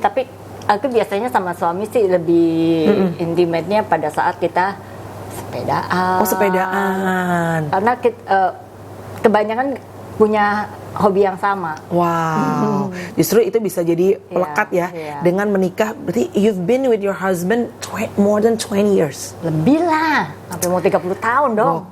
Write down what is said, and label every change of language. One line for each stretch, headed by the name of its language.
Indonesian: Tapi aku biasanya sama suami sih lebih intimate-nya pada saat kita sepedaan. Oh sepedaan. Karena kebanyakan punya hobi yang sama. Wow. Justru itu bisa jadi pelekat ya dengan menikah.
English: Berarti you've been with your husband more than 20 years.
Indonesian: Lebih lah, sampai mau 30 tahun dong.